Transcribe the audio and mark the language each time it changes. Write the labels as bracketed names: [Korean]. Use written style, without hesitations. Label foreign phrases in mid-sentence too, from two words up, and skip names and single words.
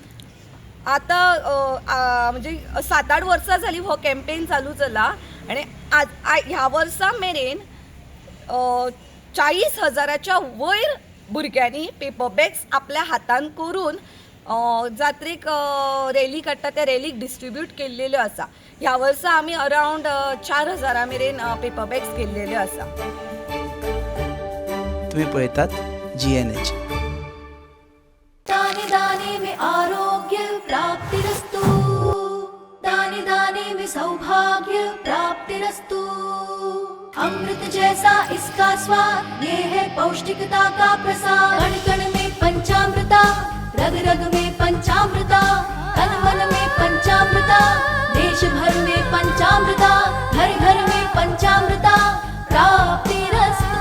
[Konkani] आतां म्हणजे 7-8 वर्सां जालीं हो कॅम्पेन चालू जाला आनी ह्या वर्सा मेरेन 40,000च्या वयर भुरग्यांनी [English] paper bags [Konkani] आपल्या हातान करून जात्रेक रॅली काडटा त्या रॅलीक डिस्ट्रिब्यूट केल्लेल्यो आसा. ह्या वर्सा आमी अरावंड 4,000 मेरेन [English] paper bags [Konkani] केल्लेल्यो आसा. तुम्ही पळयतात GNH. [Hindi] दाने दाने में आरोग्य प्राप्तिरस्तु, दाने दाने में सौभाग्य प्राप्तिरस्तु. अमृत जैसा इसका स्वाद, ये है पौष्टिकता का प्रसाद. कण कण में पंचामृता, रग रग में पंचामृता, तन मन में पंचामृता, देश भर में पंचामृता, घर घर में पंचामृता प्राप्तिरस्तु.